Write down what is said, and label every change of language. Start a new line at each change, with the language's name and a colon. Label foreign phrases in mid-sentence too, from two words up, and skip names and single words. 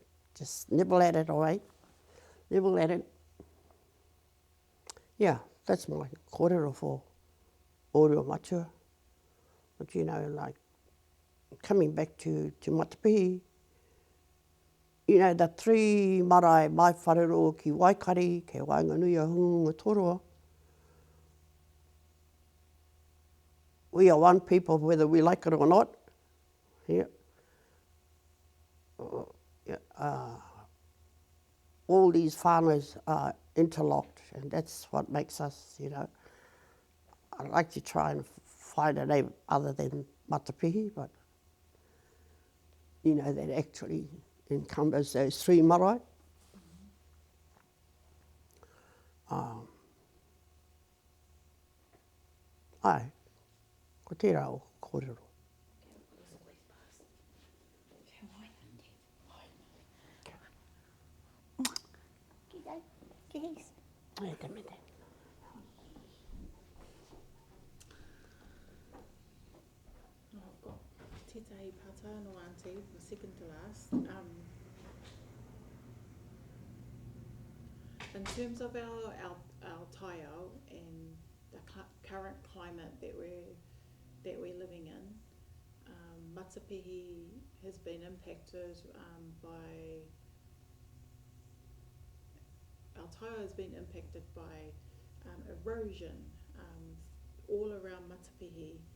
English: Just nibble at it, all right? Nibble at it. Yeah, that's my kōrero for Oreo Matua. But you know, like, coming back to Matapihi, you know, the three marae,
Māori: mai wharero ki Waikari, ke Wainganui a Hunga Toroa.
English: We are one people, whether we like it or not. Yeah. All these farmers are interlocked, and that's what makes us, you know. I'd like to try and find a name other than Matapihi, but, you know, that actually encumbers those three marae.
Māori: Ai, ko tērā o kōrero. Ai, te mete.
English: I've got
Māori: tētahi pata
English: no auntie, the second to last. In terms of our taiao and the current climate that we're living in, Matapihi has been impacted by our taiao has been impacted by erosion all around Matapihi.